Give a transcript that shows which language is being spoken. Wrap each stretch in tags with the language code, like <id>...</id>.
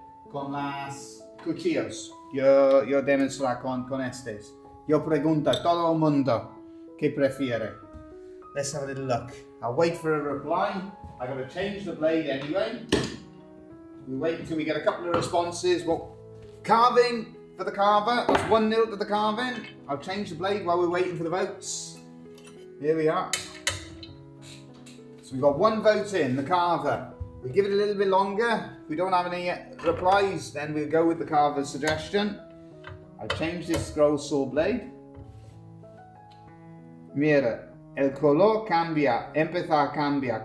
<es>Con las cuchillos. Yo demonstrar con estos. Yo pregunto a todo el mundo qué prefiere.</es> <en>Let's have a little look. I'll wait for a reply. I got to change the blade anyway. We wait until we get a couple of responses. Well, carving for the carver. That's 1-0 to the carving. I'll change the blade while we're waiting for the votes. Here we are. So we've got one vote in, the carver. We give it a little bit longer. If we don't have any replies, then we'll go with the carver's suggestion. I've changed this scroll saw blade.</en> <es>Mira, el color cambia, empieza a cambiar.</es>